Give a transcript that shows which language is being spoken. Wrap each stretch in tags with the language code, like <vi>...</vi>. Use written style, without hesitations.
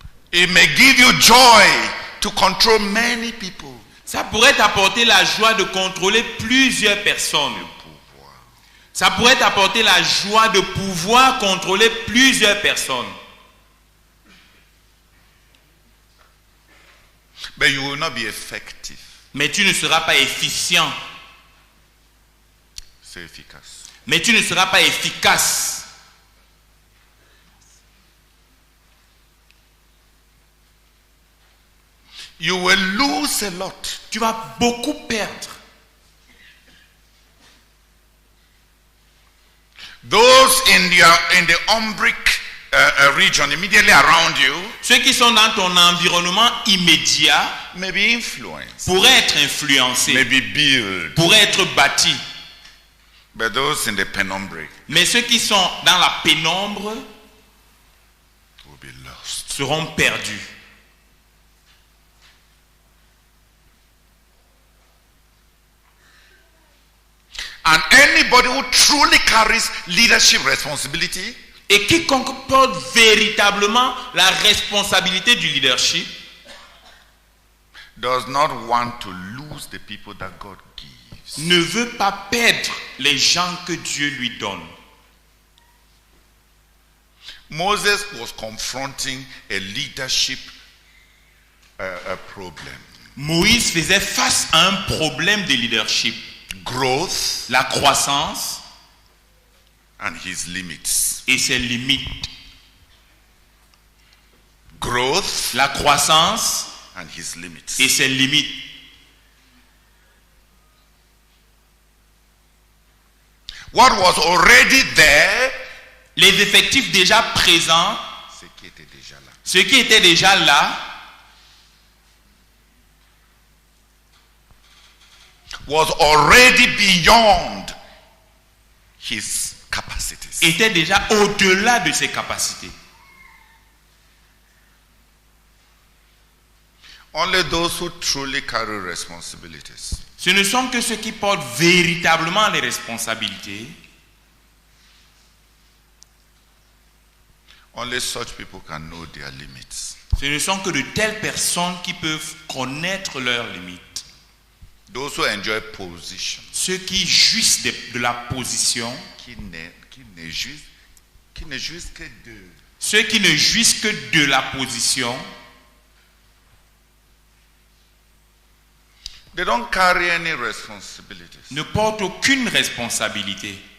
<en>It may give you joy to control many people.</en> <fr>Ça pourrait t'apporter la joie de contrôler plusieurs personnes. Ça pourrait t'apporter la joie de pouvoir contrôler plusieurs personnes.</fr> <en>But you will not be effective.</en> <fr>Mais tu ne seras pas efficient. C'est efficace. Mais tu ne seras pas efficace.</fr> <en>You will lose a lot.</en> <fr>Tu vas beaucoup perdre.</fr> <en>Those in the Umbric region immediately around you</en> <fr>Ceux qui sont dans ton environnement immédiat</fr> <en>may be influenced,</en> <fr>pourraient être influencés,</fr> <en>may be built,</en> <fr>pourraient être bâtis.</fr> <en>but those in the penumbric</en> <fr>Mais ceux qui sont dans la pénombre</fr> <en>will be lost.</en> <fr>seront perdus.</fr> <en>And anybody who truly carries leadership responsibility</en> <fr>Et quiconque porte véritablement la responsabilité du leadership</fr> <en>does not want to lose the people that God gives.</en> <fr>ne veut pas perdre les gens que Dieu lui donne.</fr> <en>Moses was confronting a leadership problem.</en> <fr>Moïse faisait face à un problème de leadership.</fr> <en>Growth</en> <fr>La croissance</fr> <en>and his limits.</en> <fr>et ses limites.</fr> <en>Growth</en> <fr>La croissance</fr> <en>and his limits.</en> <fr>et ses limites.</fr> <en>What was already there,</en> <fr>Les effectifs déjà présents, ce qui était déjà là, ceux qui étaient déjà là,</fr> <en>was already beyond his capacities.</en> <fr>étaient déjà au-delà de ses capacités.</fr> <en>Only those who truly carry responsibilities</en> <fr>Ce ne sont que ceux qui portent véritablement les responsabilités.</fr> <en>Only such people can know their limits.</en> <fr>Ce ne sont que de telles personnes qui peuvent connaître leurs limites.</fr> <en>Those who enjoy position,</en> <fr>Ceux qui jouissent de la position, qui ne jouissent que de. ceux qui ne jouissent que de la position,</fr> <en>They don't carry any responsibilities.</en> <fr>ne portent aucune responsabilité.</fr>